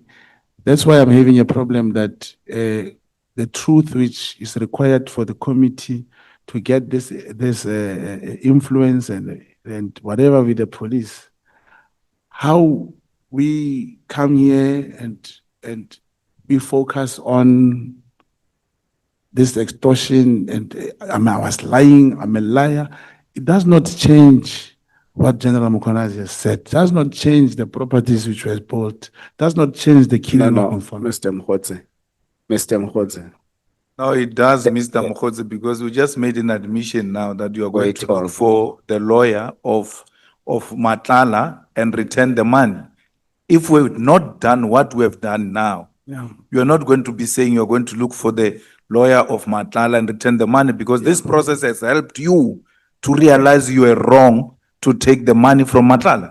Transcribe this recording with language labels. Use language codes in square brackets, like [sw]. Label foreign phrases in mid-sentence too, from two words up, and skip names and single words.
[en] That's why I'm having a problem that the truth which is required for the committee to get this influence and whatever with the police, how we come here and we focus on this extortion and I was lying, I'm a liar. It does not change what General Mukonazi has said. Does not change the properties which were bought. Does not change the No, killing no, of information. Mr. Mogotsi. Mr. Mogotsi, No, it does, Mr. Mogotsi, because we just made an admission now that you are going Wait, to hold look on. for the lawyer of Matala and return the money. If we've not done what we have done now, Yeah. you are not going to be saying you're going to look for the lawyer of Matala and return the money, because this process has helped you to realize you were wrong to take the money from Matala.